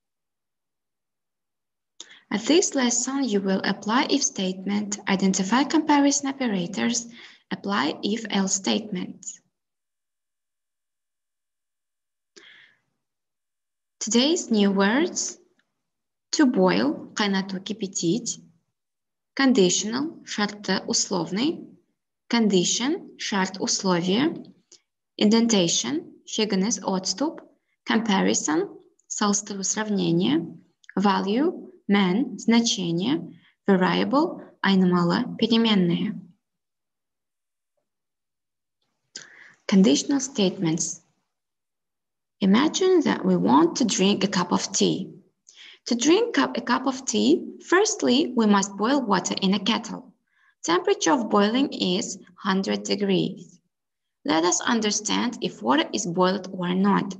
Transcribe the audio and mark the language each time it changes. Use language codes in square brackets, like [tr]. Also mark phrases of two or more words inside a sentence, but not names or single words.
[en] At this lesson, you will apply if statement, identify comparison operators, apply if-else statements. Today's new words: to boil, [ru] кайнату, кипятить, conditional, шарт условный, condition, шарт условия, indentation, шеганес отступ, comparison, соответствие сравнение, [en] value, man, значение, variable, [kk] айнымалы, переменные. [en] Conditional statements. Imagine that we want to drink a cup of tea. To drink a cup of tea, firstly, we must boil water in a kettle. Temperature of boiling is 100 degrees. Let us understand if water is boiled or not.